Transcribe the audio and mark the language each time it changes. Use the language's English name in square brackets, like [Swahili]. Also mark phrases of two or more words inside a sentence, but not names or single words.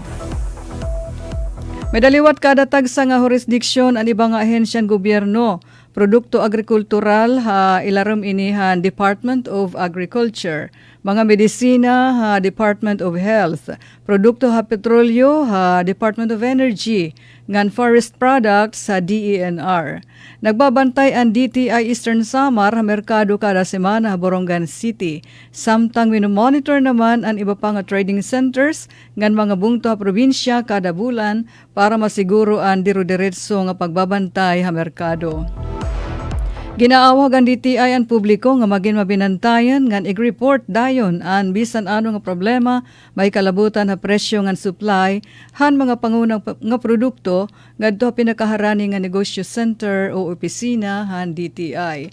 [Waray] Medaliwat kada tagsa nga jurisdiksyon ang ibang ahensyan gobyerno, produkto agrikultural ha ilarom inihan Department of Agriculture, mga medisina ha Department of Health, produkto ha petrolyo ha Department of Energy, ngan forest products sa DENR. Nagbabantay ang DTI Eastern Samar ha merkado kada semana ha Borongan City. Samtang minomonitor naman ang iba pang [English] trading centers [Waray] ngan mga bungto ha probinsya kada bulan para masiguro ang diro-diretso nga pagbabantay ha merkado. Ginaawag ang DTI ang publiko nga maging mabinantayan ngan i-report dayon ang bisan ano nga problema may kalabutan ha presyo ngan supply han mga pangunang nga produkto ngadto pinakaharani nga negosyo center o opisina han DTI.